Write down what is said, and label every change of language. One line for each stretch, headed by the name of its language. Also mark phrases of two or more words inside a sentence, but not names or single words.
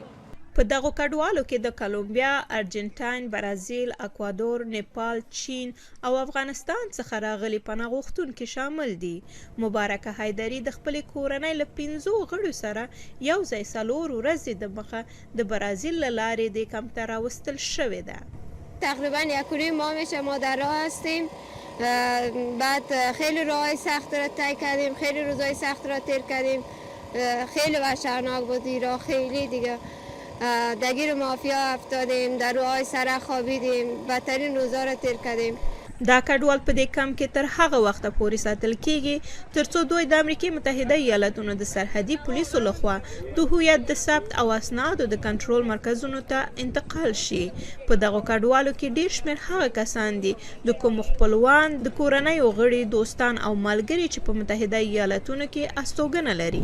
Pashto: په دغو کډوالو کې د کولومبیا، ارجنټاین، برازیل، اکوادور، نیپال، چین او افغانستان څخه راغلي پناه غوښتونکي شامل دي. مبارکه حیدري د خپلې کورنۍ له 5 غړو سره یو ځای 4 ورځې د مخه د برازیل له لارې دې کمپ ته راوستل شوې ده.
Persian: تقریبا 1 ماه میشه ما در راه هستیم. بعد خیلی راههای سخت را طی کردیم، خیلی روزهای سخت را تیر کردیم. خیلی وحشتناک بود راه، خیلی دیگه درگیر مافیا افتادیم، در روهای سرک خوابیدیم، بدترین روزا را تیر کردیم.
Pashto: دا کډوال په دې کمپ کې تر هغه وخته پورې ساتل کیږي ترڅو دوی د امریکا متحده ایالاتونو د سرحدي پولیسو لخوا د هویت د ثبت او اسنادو د کنټرول مرکزونو ته انتقال شي. په دغو کډوالو کې ډیر شمېر هغه کسان دي د کوم خپلوان، د کورنیو غړي، دوستان او ملګري چې په متحده ایالاتونو کې استوګنه لري.